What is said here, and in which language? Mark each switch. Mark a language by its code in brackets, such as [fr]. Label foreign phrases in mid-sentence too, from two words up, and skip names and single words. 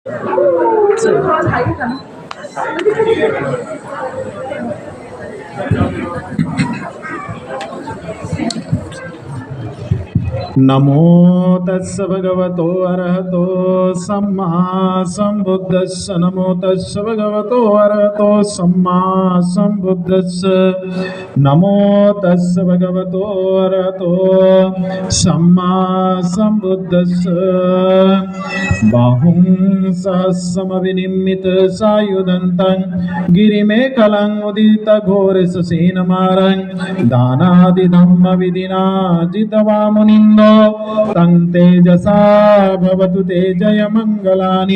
[pi] नमो तस्स भगवतो अरहतो सम्मा संबुद्धस्स। नमो तस्स भगवतो अरहतो सम्मा संबुद्धस्स। नमो तस्स भगवतो अरहतो सम्मा संबुद्धस्स। बाहुं सहस्रमविनिम्मित सायुधन्तं गिरिमेखलं उदित घोरससेनमारं दानादिधम्म विधिना जितवामुनिन्दो तं तेजसा भवतु ते जय मंगलानि।